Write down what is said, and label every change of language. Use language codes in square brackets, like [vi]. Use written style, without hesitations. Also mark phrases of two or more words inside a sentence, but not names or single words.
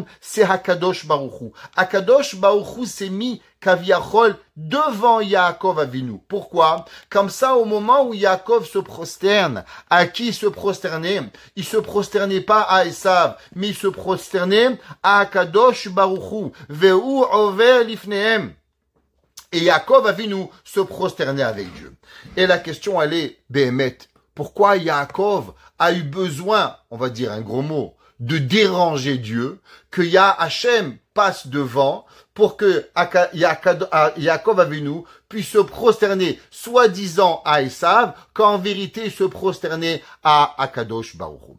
[fr] C'est [he] הקדוש ברוך הוא. הקדוש ברוך הוא [fr] s'est mis Kaviachol devant Yaakov Avinu. Pourquoi? Comme ça, au moment où Yaakov se prosterne, à qui il se prosternait? Il se prosternait pas à Esav, mais il se prosternait à [he] הקדוש ברוך הוא. והוא עובר לפניהם. [fr] Et Yaakov Avinu se prosternait avec Dieu. Et la question, elle est, Behemet, pourquoi Yaakov a eu besoin, on va dire un gros mot, de déranger Dieu, que Hachem passe devant pour que Yaakov Avinu puisse se prosterner soi-disant à Esav, quand en vérité il se prosternait à [he] הקדוש ברוך הוא.